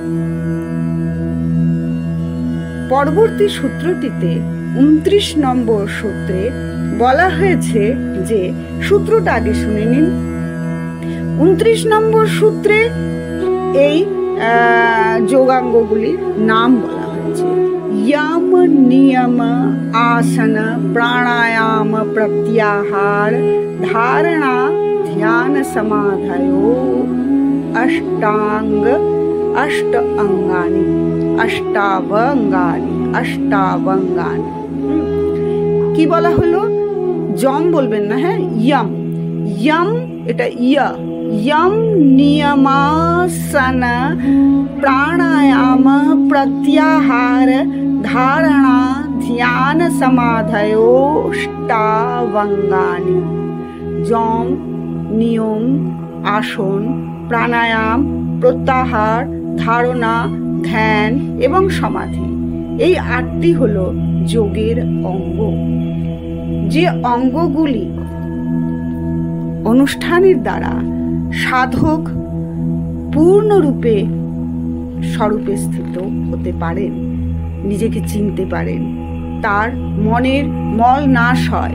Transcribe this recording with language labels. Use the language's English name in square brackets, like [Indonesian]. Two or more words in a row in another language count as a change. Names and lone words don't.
[Bangla] পরবর্তী সূত্রটিতে 29 নম্বর সূত্রে বলা হয়েছে যে, সূত্রটা আগে শুনে নিন। 29 নম্বর সূত্রে এই যোগাঙ্গগুলির নাম বলা হয়েছে। [Sanskrit] यम नियम आसन प्राणायाम प्रत्याहार धारणा ध्यान समाधयो अष्टांग अष्ट अंगानी अष्टावंगानी अष्टावंगानी। [Bangla] কি বলা হলো? যম বলবেন না, হ্যাঁ, [Sanskrit] यम यम, [Bangla] এটা ইয়া। [Sanskrit] यम नियमासन प्राणायाम प्रत्याहार धारणा ध्यान समाधयोष्टावंगानी। [Bangla] যম, নিয়ম, আসন, প্রাণায়াম, প্রত্যাহার, ধারণা, ধ্যান এবং সমাধি, এই 8টি হলো যোগের অঙ্গ। যে অঙ্গগুলি অনুষ্ঠানের দ্বারা সাধক পূর্ণরূপে স্বরূপে স্থিত হতে পারেন, নিজেকে চিনতে পারেন, তার মনের মল নাশ হয়।